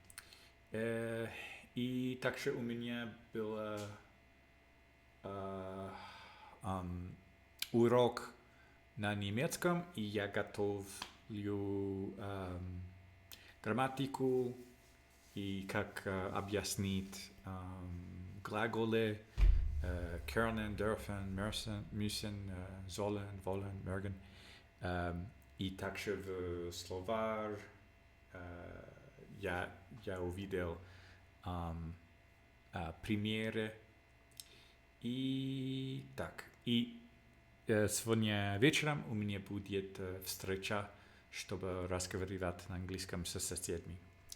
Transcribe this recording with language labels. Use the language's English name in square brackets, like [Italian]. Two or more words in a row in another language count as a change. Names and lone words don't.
[Russian] И также у меня был урок на немецком, и я готовлю грамматику и как объяснить глаголы [German] können, dürfen, müssen, sollen, wollen, mögen. [Russian] И также в словарь я увидел примеры. И так. И сегодня вечером у меня будет встреча, чтобы разговаривать на английском со соседями.